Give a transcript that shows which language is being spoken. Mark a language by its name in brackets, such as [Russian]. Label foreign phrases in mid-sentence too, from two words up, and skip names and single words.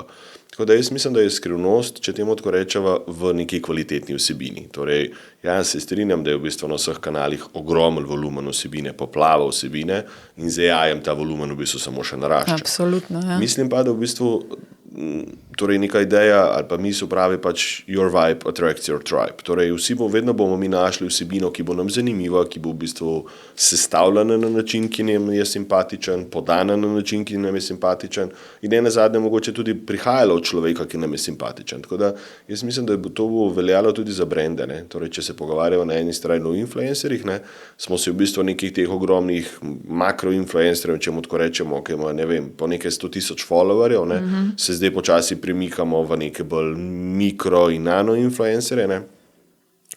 [Slovenian] Tako da jaz mislim, da je skrivnost, če temu tako rečeva, v neki kvalitetni vsebini. Torej, se strinjam, da je v bistvu na vseh kanalih ogromen volumen vsebine, poplava vsebine in z AI-jem ta volumen v bistvu samo še narašča. Absolutno, ja. Mislim pa, da v bistvu torej neka ideja ali pa misel pravi pač [English] your vibe attracts your tribe. [Slovenian] Torej vedno bomo mi našli vsebino, ki bo nam zanimiva, ki bo v bistvu sestavljena na način, ki nam je simpatičen, podana na način, ki nam je simpatičen in nenazadnje mogoče tudi prihajala od človeka, ki nam je simpatičen. Tako da jaz mislim, da bo to veljalo tudi za brende. Torej, če se pogovarjamo na eni strani o influencerjih, smo si v bistvu nekih teh ogromnih makroinfluencerjev, če mu tako rečemo, ki ima, po nekaj 100,000 followerjev, se zdaj počasi premikamo v neke bolj mikro in nano influencerje.